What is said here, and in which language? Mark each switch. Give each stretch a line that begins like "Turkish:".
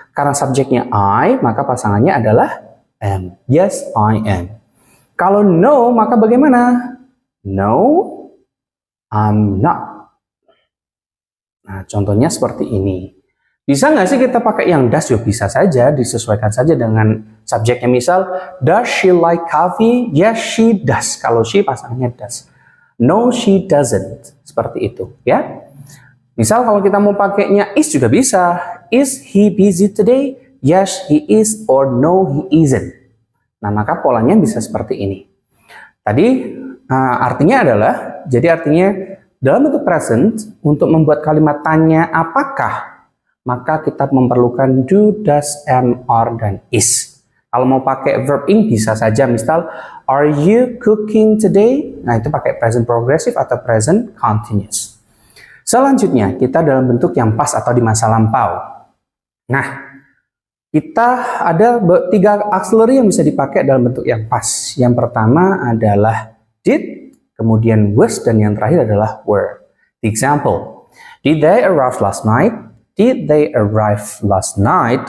Indonesian: Karena subjeknya I, maka pasangannya adalah am.
English: Yes, I am.
Indonesian: Kalau no, maka bagaimana?
English: No, I'm not.
Indonesian: Nah, contohnya seperti ini. Bisa nggak sih kita pakai yang does? Ya bisa saja, disesuaikan saja dengan subjeknya.
English: Misal, does she like coffee? Yes, she does.
Indonesian: Kalau she pasangannya does.
English: No, she doesn't.
Indonesian: Seperti itu, ya. Misal kalau kita mau pakainya is juga bisa.
English: Is he busy today? Yes, he is. Or no, he isn't. Nah,
Indonesian: maka polanya bisa seperti ini. Tadi artinya adalah, jadi artinya dalam bentuk present, untuk membuat kalimat tanya apakah, maka kita memerlukan do, does, am, are, dan is. Kalau mau pakai verb ing bisa saja, misal
English: are you cooking today?
Indonesian: Nah, itu pakai present progressive atau present continuous. Selanjutnya, kita dalam bentuk yang past atau di masa lampau. Nah, kita ada 3 auxiliary yang bisa dipakai dalam bentuk yang past. Yang pertama adalah did, kemudian was, dan yang terakhir adalah were.
English: The example, did they arrive last night? Did they arrive last night?